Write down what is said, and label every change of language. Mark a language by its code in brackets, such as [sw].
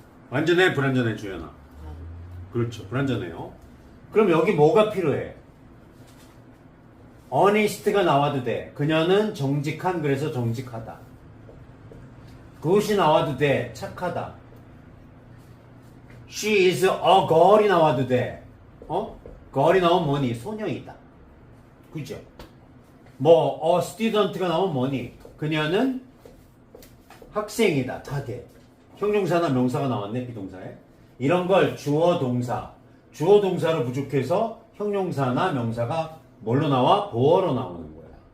[ko] 완전해, 불완전해, 주연아. 그렇죠. 불완전해요. 그럼 여기 뭐가 필요해? honest가 나와도 돼. 그녀는 정직한, 그래서 정직하다. good이 나와도 돼. 착하다. [en] she is a girl이 [ko] 나와도 돼. girl이 나오면 뭐니? 소녀이다. 그죠? 뭐, [en] a student [ko] 가 나오면 뭐니? 그녀는 학생이다. 다 돼. 형용사나 명사가 나왔네, 비동사에. 이런 걸 주어 동사. 주어 동사로 부족해서 형용사나 명사가 뭘로 나와? 보어로 나오는 거야.